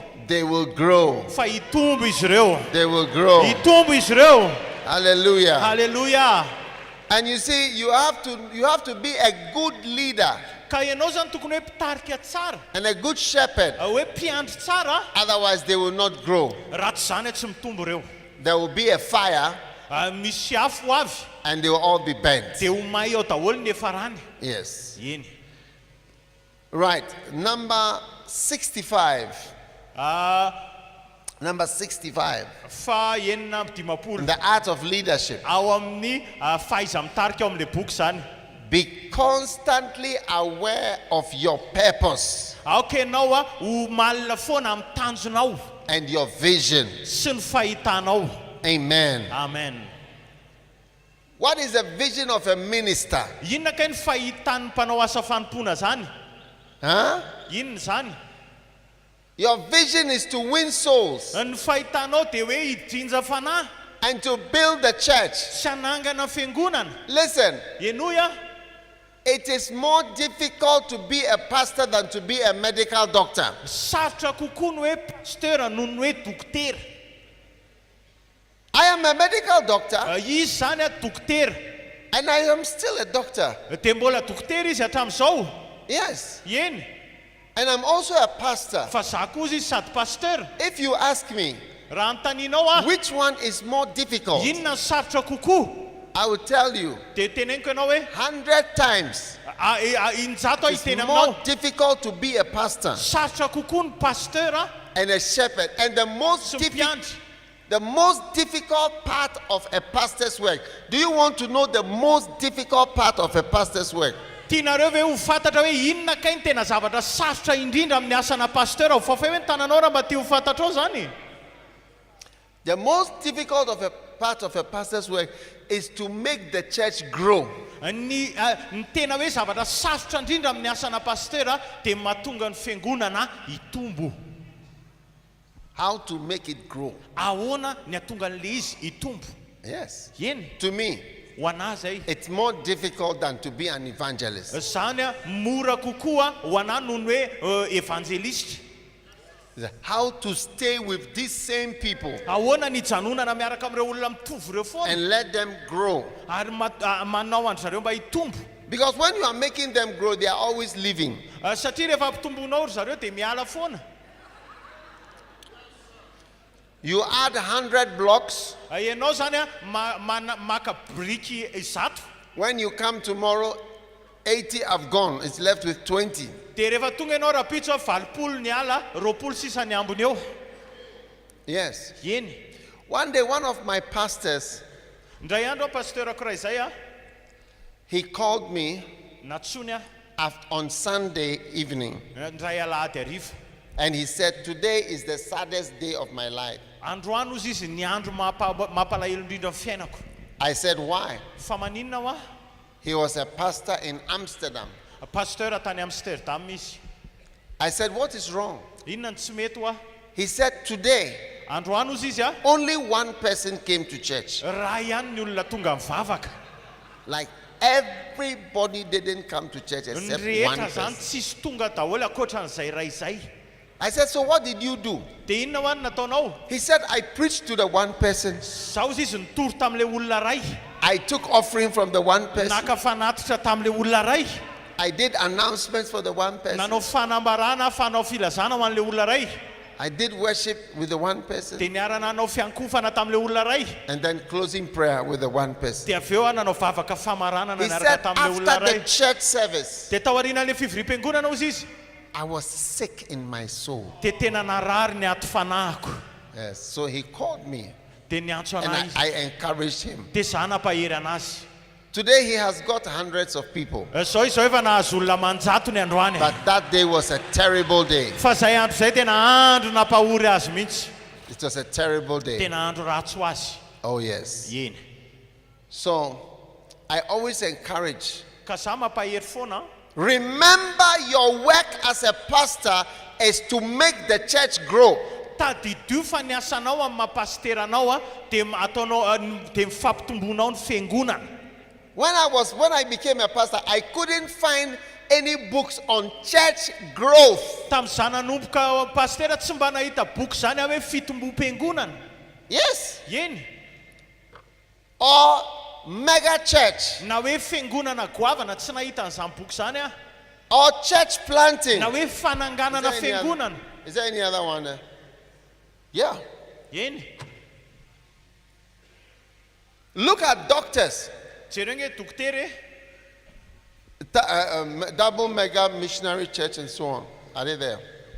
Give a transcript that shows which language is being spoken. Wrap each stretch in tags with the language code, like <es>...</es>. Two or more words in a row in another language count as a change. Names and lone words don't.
<en>They will grow.</en> <mg>Fa hitombo izy ireo.</mg> <en>They will grow.</en> <mg>Hitombo izy ireo.</mg> <en>Hallelujah. Hallelujah. And you see, you have to be a good leader</en> <mg>Ka ianao zany tokony hoe mpitarika tsara.</mg> <en>and a good shepherd.</en> <mg>Hoe mpiandry tsara.</mg> <en>Otherwise, they will not grow.</en> <mg>Raha tsy zany tsy mitombo ireo.</mg> <en>There will be a fire</en> <mg>Misy afo avy.</mg> <en>and they will all be burnt.</en> <mg>Dia ho may eo daholo ny efa rany.</mg> <en>Yes.</en> <mg>Eny.</mg> <en>Right. Number 65. Number 65.</en> <mg>fa enina dimapolo</mg> <en>The art of leadership.</en> <mg>ao amin'ny faiza mitarika ao amin'le boky zany.</mg> <en>Be constantly aware of your purpose</en> <mg>Aoka ianao ho malina foana amin'ny tanjonao</mg> <en>and your vision.</en> <mg>sy ny fahitanao.</mg> <en>Amen. Amen. What is the vision of a minister?</en> <mg>Inona kay ny fahitan'ny mpanao asa fanompona zany?</mg> <en>Huh?</en> <mg>Inona zany?</mg> <en>Your vision is to win souls</en> <mg>Ny fahitanao dia hoe hidrinja fanahy</mg> <en>and to build the church.</en> <mg>sy hanangana fiangonana.</mg> <en>Listen,</en> <mg>Enoa,</mg> <en>it is more difficult to be a pastor than to be a medical doctor.</en> <mg>sarotra kokoa ny hoe pasteur noho ny hoe dokotera.</mg> <en>I am a medical doctor</en> <mg>Izy zany dokotera.</mg> <en>and I am still a doctor.</en> <mg>Dia mbola dokotera izy hatramin'izao.</mg> <en>Yes.</en> <mg>Eny.</mg> <en>And I'm also a pastor.</en> <mg>Fa za koa izy sady pasteur.</mg> <en>If you ask me,</en> <mg>Raha antaninao</mg> <en>which one is more difficult,</en> <mg>inona ny sarotra kokoa?</mg> <en>I will tell you</en> <mg>Dia teneniko ianao hoe</mg> <en>100 times.</en> <mg>injato</mg> <en>It's</en> <mg>iteny</mg> <en>more</en> <mg>aminao.</mg> <en>difficult to be a pastor</en> <mg>Sarotra kokoa ny pasteur</mg> <en>and a shepherd. And the</en> <mg>sy ny mpiandry.</mg> <en>the most difficult part of a pastor's work. Do you want to know the most difficult part of a pastor's work?</en> <mg>Tianareo ve ho fantatra hoe inona kay ny tena zavatra sarotra indrindra amin'ny asana pasteur? Ho fafay hoe ny tananao raha mba tia ho fantatrao zany.</mg> <en>The most difficult of a part of a pastor's work is to make the church grow.</en> <mg>Ny tena hoe zavatra sarotra indrindra amin'ny asana pasteur dia mahatonga ny fiangonana hitombo.</mg> <en>How to make it grow.</en> <mg>Ahoana ny atonga an'le izy hitombo?</mg> <en>Yes.</en> <mg>Eny,</mg> <en>To me,</en> <mg>ho anahy zay.</mg> <en>it's more difficult than to be an evangelist.</en> <mg>Zany mora kokoa ho anahy noho ny hoe evanjelista.</mg> <en>How to stay with these same people</en> <mg>Ahoana ny janonana miaraka amin'ireo olona mitovy ireo foana</mg> <en>and let them grow.</en> <mg>ary manao andry zareo mba hitombo.</mg> <en>Because when you are making them grow, they are always leaving.</en> <mg>Satria rehefa mpitombonao ry zareo dia miala foana.</mg> <en>You add 100 blocks.</en> <mg>Ianao zany maka briky 100.</mg> <en>When you come tomorrow, 80 have gone. It's left with 20.</en> <mg>Dia rehefa tonga ianao raha pitso 80 ny ala, 20 sisa ny ambony eo.</mg> <en>Yes.</en> <mg>Eny.</mg> <en>One day, one of my pastors,</en> <mg>Indray andro pasteur ankoray zay</mg> <en>he called me</en> <mg>natsony</mg> <en>on Sunday evening.</en> <mg>ndray alahady ariva.</mg> <en>And he said, today is the saddest day of my life.</en> <mg>Androany ozy izy ny andro mampalahelo indrindra amin'ny fiainako.</mg> <en>I said, why?</en> <mg>Fa maninona ho</mg> <en>He was a pastor in Amsterdam.</en> <mg>pasteur tany Amsterdam izy.</mg> <en>I said, what is wrong?</en> <mg>Inona ny tsy mety ho</mg> <en>He said, today,</en> <mg>androany ozy izy</mg> <en>only one person came to church.</en> <mg>raha ihany ny olona tonga mivavaka.</mg> <en>Like everybody didn't come to church</en> <mg>Ny</mg> <en>except one</en> <mg>rehetra zany</mg> <en>person.</en> <mg>tsisy tonga daholo akoatran'izay ray zay.</mg> <en>I said, so what did you do?</en> <mg>Dia inona ho any nataonao?</mg> <en>He said, I preached to the one person.</en> <mg>Zaho izy izy nitory tamin'ilay olona ray.</mg> <en>I took offering from the one person.</en> <mg>Naka fanatitra tamin'ilay olona ray.</mg> <en>I did announcements for the one person.</en> <mg>Nanao fanambarana, fanao filazana ho an'ilay olona ray.</mg> <en>I did worship with the one person.</en> <mg>Dia niarana nanao fiankofana tamin'ilay olona ray.</mg> <en>And then closing prayer with the one person.</en> <mg>Dia avy eo nanao vavaka famaranana</mg> <en>He</en> <mg>niaraka</mg> <en>said,</en> <mg>tamin'ilay olona</mg> <en>after</en> <mg>ray.</mg> <en>the church service,</en> <mg>Dia tao aorianan'ilay fivoriam-piangonana ozy izy.</mg> <en>I was sick in my soul.</en> <mg>Dia tena narary ny ato fanahiko.</mg> <en>Yes. So he called me</en> <mg>Dia niantso</mg> <en>and</en> <mg>anahy izy.</mg> <en>I encouraged him.</en> <mg>Dia za nampahery anazy.</mg> <en>Today he has got hundreds of people.</en> <mg>Zao izao efa nahazo olona manjato ny androany.</mg> <en>But that day was a terrible day.</en> <mg>Fa zay andro zay tena andro nampahory azy mihitsy.</mg> <en>It was a terrible day.</en> <mg>Tena andro ratsy ho azy.</mg> <en>Oh, yes.</en> <mg>Eny.</mg> <en>So I always encourage,</en> <mg>Ka za mampahery foana.</mg> <en>remember your work as a pastor is to make the church grow.</en> <mg>Tadidio fa ny asanao amin'ny mapasteranao dia ataonao dia mifampitomboanao ny fiangonana.</mg> <en>When I became a pastor, I couldn't find any books on church growth.</en> <mg>Tamin'izany nanomboka pastera tsy mba nahita boky zany hoe fitombom-piangonana.</mg> <en>Yes.</en> <mg>Eny.</mg> <en>Or mega church.</en> <mg>Na hoe fiangonana goavana tsy nahita an'izany boky zany</mg> <en>Or church planting.</en> <mg>na hoe fananganana fiangonana.</mg> <en>Is there any other one there? Yeah.</en> <mg>Eny.</mg> <en>Look at doctors.</en> <mg>Jereo dokotera</mg> <en>Double mega missionary church and so on.</en>